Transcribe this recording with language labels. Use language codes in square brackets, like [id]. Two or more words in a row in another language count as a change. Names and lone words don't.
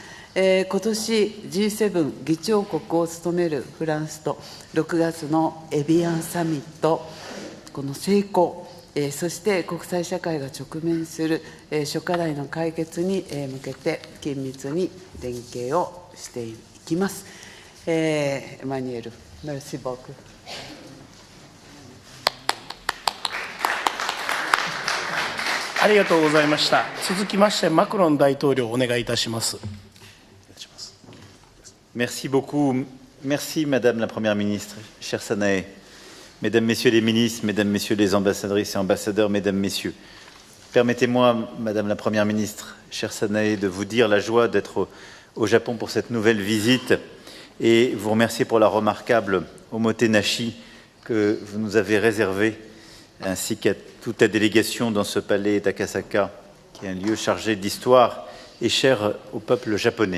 [ja] 今年 G7 議長国を務めるフランスと6月のエビアンサミット、この成功、そして国際社会が直面する諸課題の解決に向けて緊密に連携をしていきます。 [fr] Emmanuel, merci beaucoup. [ja] ありがとうございました。続きまして、マクロン大統領、お願いいたします。 [fr] Merci beaucoup. Merci, Madame la Première ministre, chère Sanae, Mesdames, Messieurs les ministres, Mesdames, Messieurs les ambassadrices et ambassadeurs, Mesdames, Messieurs. Permettez-moi, Madame la Première ministre, chère Sanae, de vous dire la joie d'être au Japon pour cette nouvelle visite et vous remercier pour la remarquable omotenashi que vous nous avez réservée, ainsi qu'à toute la délégation dans ce palais Takasaka, qui est un lieu chargé d'histoire et cher au peuple japonais.